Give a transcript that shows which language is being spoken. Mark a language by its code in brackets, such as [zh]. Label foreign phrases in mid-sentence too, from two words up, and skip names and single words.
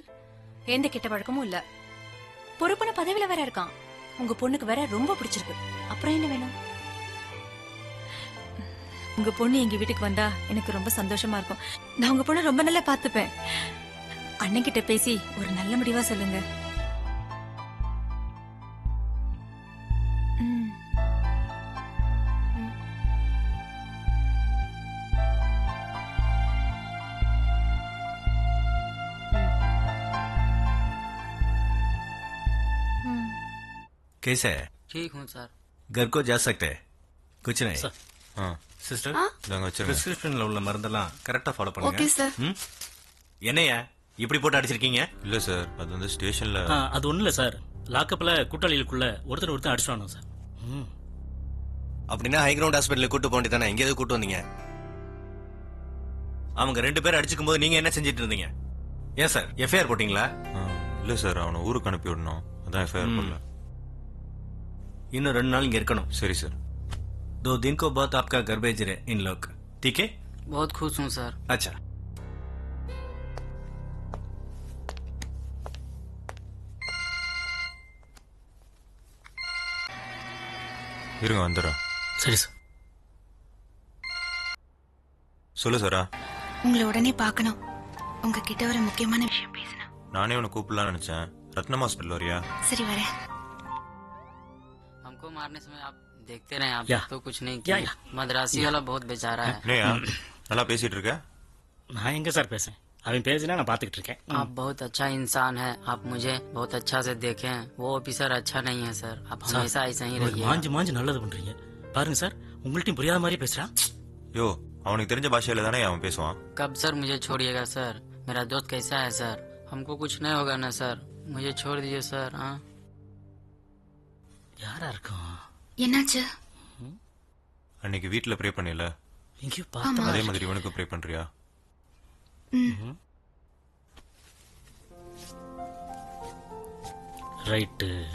[ta] எந்த கெட்ட பழக்கமும் இல்ல. பொறுப்பான பதவியில வேற இருக்கான். உங்க பொண்ணுக்கு வேற ரொம்ப பிடிச்சிருக்கு. அப்புறம் என்ன வேணும்? உங்க பொண்ணு எங்க வீட்டுக்கு வந்தா எனக்கு ரொம்ப சந்தோஷமா இருக்கும். நான் உங்க பொண்ணு ரொம்ப நல்லா பாத்துப்பேன். அண்ணன் கிட்ட பேசி ஒரு நல்ல முடிவா சொல்லுங்க. [hi] कैसे है? ठीक हूँ सर। घर को जा सकते हैं? कुछ नहीं। [ta] சிஸ்டர் பிரிஸ்கிரிப்ஷன்ல உள்ள மருந்தெல்லாம் கரெக்டா ஃபாலோ பண்ணுங்க. ஓகே சார். என்னையா இப்படி போட்டு அடிச்சிருக்கீங்க? இல்ல சார், அது வந்து ஸ்டேஷன்ல. அது ஒண்ணு இல்ல சார். லாக்கப்ல கூட்டாளிகளுக்குள்ள ஒருத்தர் அடிச்சுவானு சார். அப்படின்னா [en] high ground [ta] ஹாஸ்பிட்டலுக்கு கூட்டு போண்டி தானே எங்க எதுக்கு கூட்டு வந்தீங்க? அவங்க 2 பேர் அடிச்சுக்கும் போது நீங்க என்ன செஞ்சிட்டு இருந்தீங்க? ஏன் சார் எஃப்ஐஆர் போட்டீங்களா? இல்ல சார், அவனை ஊருக்கு அனுப்பி விடணும், அதான் எஃப்ஐஆர் போடல. இன்னும் 2 நாள் இங்க இருக்கணும். சரி சார். [hi] 2 दिन को बाद आपका घर भेज रहे इन लोग, ठीक है? बहुत खुश हूँ सर। अच्छा [ta] இருங்க வந்துடுறேன். சரி சார். சொல்லு சாரா. உங்களை உடனே பார்க்கணும். உங்ககிட்ட ஒரு முக்கியமான விஷயம் பேசணும். நானே உன்னை கூப்பிடலாம்னு நினைச்சேன். ரத்னம் ஹாஸ்பிட்டல் வரியா? சரி வரேன். [hi] हमको मारने समय आप देखते रहे, आप या। तो कुछ नहीं या, किया। या। मद्रासी वाला बहुत बेचारा है। [ta] என்னையா நல்லா பேசிட்டு இருக்க? நான் எங்க சார் பேசேன், அவன் பேசினா நான் பாத்துக்கிட்டு இருக்கேன். [hi] आप बहुत अच्छा इंसान है, आप मुझे बहुत अच्छा से देखें। वो ऑफिसर अच्छा नहीं है सर, आप हमेशा ऐसा ही रहिए। [ta] மாஞ்சு மாஞ்சு நல்லது பண்றீங்க பாருங்க சார், உங்கள்ட்டையும் புரியாத மாதிரி பேசுறான். யோ அவனுக்கு தெரிஞ்ச பாஷையில தானே அவன் பேசுவான். [hi] कब सर मुझे छोड़िएगा सर? मेरा दोस्त कैसा है सर? हमको कुछ नहीं होगा ना सर, मुझे छोड़ दीजिए सर। हाँ [ta] யாரா இருக்கும்? என்னாச்சு? அன்னைக்கு வீட்டுல ப்ரே பண்ணல, எங்கேயோ அதே மாதிரி இவனுக்கு ப்ரே பண்றியா? ரைட்டு.